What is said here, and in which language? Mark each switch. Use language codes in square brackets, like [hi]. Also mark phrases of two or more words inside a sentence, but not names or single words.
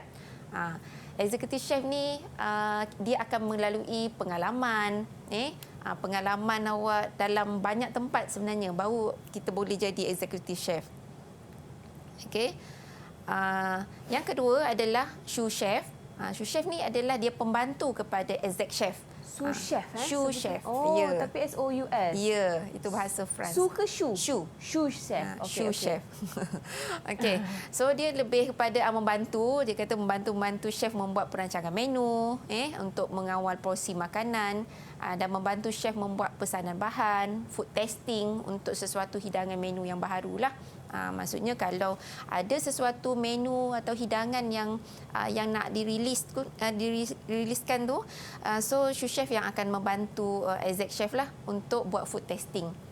[en] Executive chef [ms] ni dia akan melalui pengalaman, pengalaman awak dalam banyak tempat sebenarnya baru kita boleh jadi [en] executive chef. [ms] Okey. Yang kedua adalah [fr] sous chef. Sous chef [ms] ni adalah dia pembantu kepada [en] exec chef. [fr] Sous chef Sous chef. [ms] Tapi S-O-U-S. Ya, itu bahasa France. Sous ke chou? [fr] Sous chef. Sous chef. [ms] Okey. So dia lebih kepada membantu, dia kata membantu chef membuat perancangan menu, untuk mengawal porsi makanan dan membantu chef membuat pesanan bahan, [en] food testing [ms] untuk sesuatu hidangan menu yang barulah. Maksudnya kalau ada sesuatu menu atau hidangan yang nak diriliskan tu, so [fr] sous chef [ms] yang akan membantu [en] exec chef [ms] lah untuk buat [en] food testing.